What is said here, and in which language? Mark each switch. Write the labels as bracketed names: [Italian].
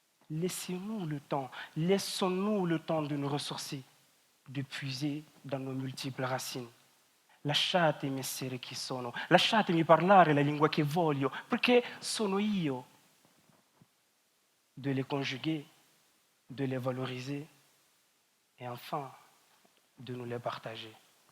[French] Laissez-nous le temps, laissons-nous le temps de nous ressourcer, de puiser dans nos multiples racines. [Italian] Lasciatemi essere chi sono, lasciatemi parlare la lingua che voglio, perché sono io. [French] De les conjuguer, de les valoriser et enfin de nous les partager.